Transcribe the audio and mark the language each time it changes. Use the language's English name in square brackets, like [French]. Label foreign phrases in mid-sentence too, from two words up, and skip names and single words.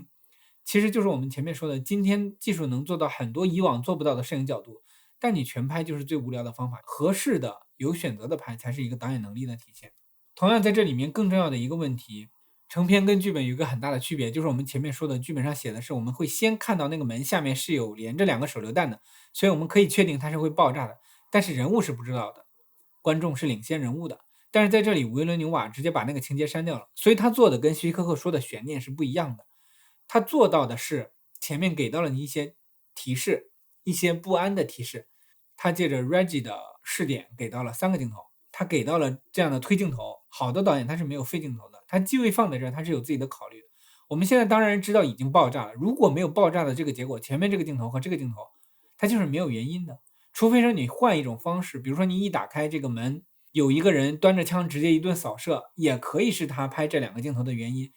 [Chinese] 其實就是我們前面說的，今天技術能做到很多以往做不到的攝影角度，但你全拍就是最無聊的方法，合適的有選擇的拍才是一個導演能力的體現。同樣在這裡面更重要的一個問題，成片跟劇本有一個很大的區別，就是我們前面說的劇本上寫的是我們會先看到那個門下面是有連着2個手榴彈的，所以我們可以確定它是會爆炸的，但是人物是不知道的，觀眾是領先人物的。但是在這裡維倫紐瓦直接把那個情節刪掉了，所以他做的跟希區柯克說的懸念是不一樣的。他做到的是前面給到了你一些提示，一些不安的提示，他借着 Reggie 的視點給到了3個鏡頭，他給到了這樣的推鏡頭。好的導演他是沒有廢鏡頭的，他機位放在這兒，他是有自己的考慮的。我們現在當然知道已經爆炸了，如果沒有爆炸的這個結果，前面這個鏡頭和這個鏡頭它就是沒有原因的，除非說你換一種方式，比如說你一打開這個門，有一個人端着槍直接一頓掃射，也可以是他拍這2個鏡頭的原因。